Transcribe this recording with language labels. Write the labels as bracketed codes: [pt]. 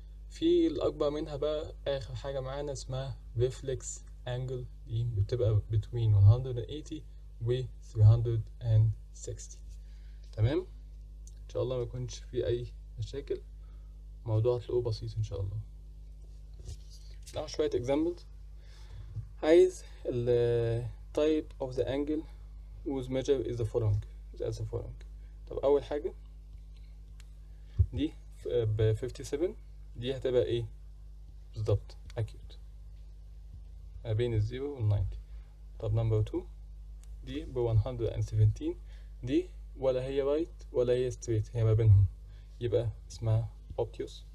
[ar] في الاكبر منها بقى اخر حاجه معانا اسمها ريفلكس انجل، دي بتبقى [en] between 180 [ar] و 360. تمام، ان شاء الله ما يكونش في اي مشاكل، الموضوع هتلاقوه بسيط ان شاء الله. ناخد شويه examples. عايز ال [en] type of the angle whose measure is the following. [ar] طب اول حاجه دي ب 57، دي هتبقى ايه بالظبط؟ acute ما بين الزيرو وال 90. طب نمبر 2 دي ب 117، دي ولا هي رايت ولا هي ستريت، هي ما بينهم، يبقى اسمها obtuse.